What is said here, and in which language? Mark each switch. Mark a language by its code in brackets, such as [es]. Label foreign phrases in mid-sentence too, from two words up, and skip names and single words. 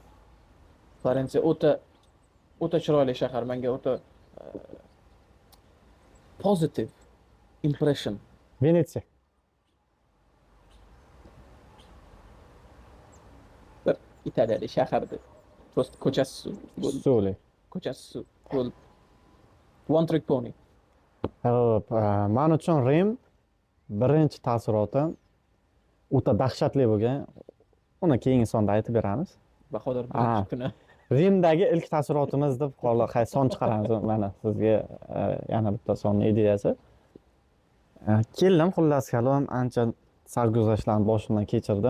[uz] Florensiya o'ta chiroyli shahar, menga o'ta [en] positive impression. [uz] Venetsiya. Bir Italiyalik shahardi. Prosta ko'chasi suv. Suli. Ko'chasi suv. Bo'ldi. [en] One trick pony. [uz] Hop, men uchun Rim birinchi taassurotim o'ta dahshatli bo'lgan. Uni keyingi sonda aytib beramiz. Bahodir Ah. birinchi kuni. Rimdagi ilk taassurotimiz deb son chiqaramiz. Mana sizga yana bitta sonning ideyasi. Keldim, xullas kalom, ancha sarguzashtlarni boshimdan kechirdim.